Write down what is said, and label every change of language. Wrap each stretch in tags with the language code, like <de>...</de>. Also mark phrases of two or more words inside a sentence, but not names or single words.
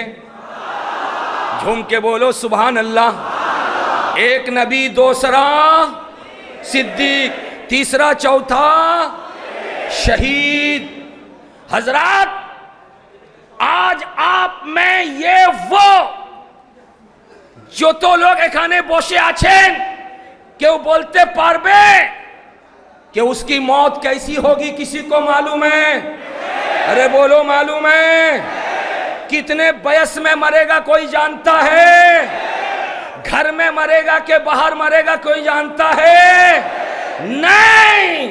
<ur>جھوم کے بولو سبحان اللہ. ایک نبی، دوسرا صدیق، تیسرا چوتھا شہید. حضرات آج آپ میں یہ وہ جو تو لوگ</ur> <bn>এখানে বসে আছেন কেউ বলতে পারবে</bn> <ur>کہ اس کی موت کیسی ہوگی؟ کسی کو معلوم ہے؟ ارے بولو معلوم ہے؟ کتنے بیس میں مرے گا کوئی جانتا ہے؟ گھر میں مرے گا کہ باہر مرے گا کوئی جانتا ہے؟ نہیں.</ur>